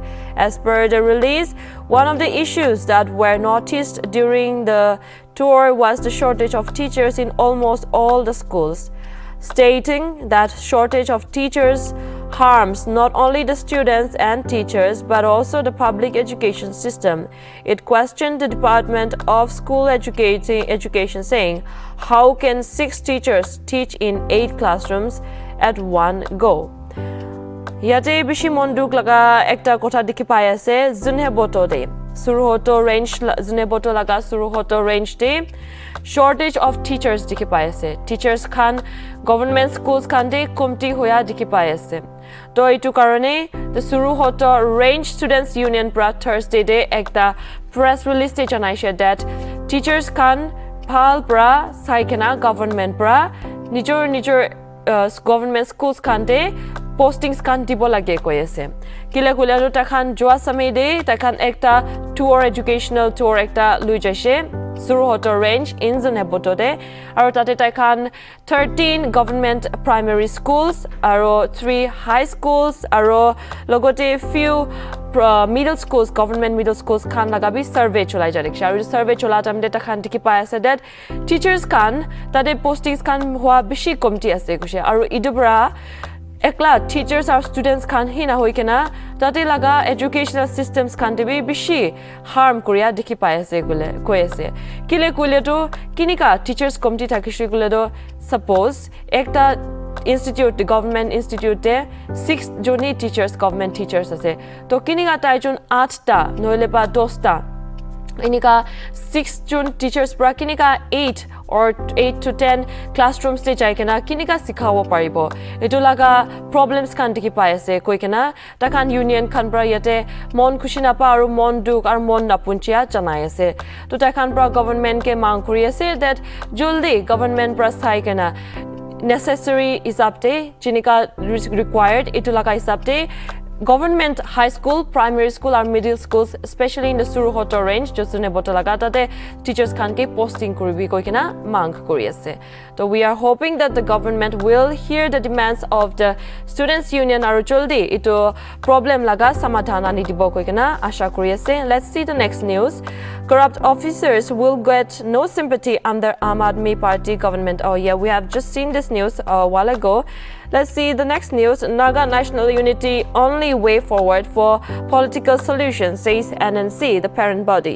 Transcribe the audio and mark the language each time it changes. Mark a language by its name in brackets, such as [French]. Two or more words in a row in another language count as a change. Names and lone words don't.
[English] As per the release, one of the issues that were noticed during the tour was the shortage of teachers in almost all the schools, stating that shortage of teachers harms not only the students and teachers but also the public education system. It questioned the Department of School Education, saying, how can 6 teachers teach in 8 classrooms at one go? [Naga Pidgin] Yate bishi monduk laga ekta kotha dikhi pai ase junhe boto de Suruhoto range junhe boto laga Suruhoto range de [English] shortage of teachers [Naga Pidgin] dikhi pai ase. Teachers khan [English] government schools [Naga Pidgin] khan de kumti hoya dikhi pai ase. To itu karone the Suruhoto range [English] students union [Naga Pidgin] pra Thursday de ekta [English] press release [Naga Pidgin] te janaise that teachers khan phal pra saikena government pra nijor [English] government schools [Naga Pidgin] khan de postings kan dibo lage koi ase. Kile kularo ta khan joa samay de ta khan ekta tour [English] educational tour [Naga Pidgin] ekta lui jaise Suruhoto range in Junheboto de aro tate ta khan 13 [English] government primary schools [Naga Pidgin] aro 3 [English] high schools [Naga Pidgin] aro logote [English] few middle schools government middle schools [Naga Pidgin] khan laga bi survey cholai jarik aro survey chola tam de ta khan dikhi pai ase that teachers khan tate postings khan hua bishi komti ase kushe aro idubra ekla teachers or students khan hina hoikena tate laga [English] educational systems [Naga Pidgin] khan debi bishi harm korea dikhi pai ase gule koi ase kile kule to kinika [English] teachers committee [Naga Pidgin] thakishi gule do suppose ekta institute the [English] government institute [Naga Pidgin] de 6 joni [English] teachers government teachers [Naga Pidgin] ase to kinika tai jon 8 ta noile ba 10 ta inika 6 jun teachers pra kinika [English] 8 or 8 to 10 classrooms [Naga Pidgin] te jai kena kinika sikhawo paribo etu laga problems kan dikhi pai ase koi kena ta kan union kan pra yate mon khushi na pa aru mon duk ar mon napunchia janai ase to ta kan pra government ke mang kuri ase that juldi government pra sai kena [English] necessary is update [Naga Pidgin] jinika required etu laga is update [English] government high school, primary school or middle schools, especially in the Suruhoto range, [Naga Pidgin] josune boto laga tate teachers khan ke posting kuribi koi kena mang kuri ase. [English] So we are hoping that the government will hear the demands of the students union [Naga Pidgin] aru joldi ito problem laga samadhana ni dibo koi kena asha kuri ase. [English] Let's see the next news. Corrupt officers will get no sympathy under Aam Aadmi Party government. Oh yeah, we have just seen this news a while ago. Let's see the next news. Naga national unity only way forward for political solutions, says NNC, the parent body.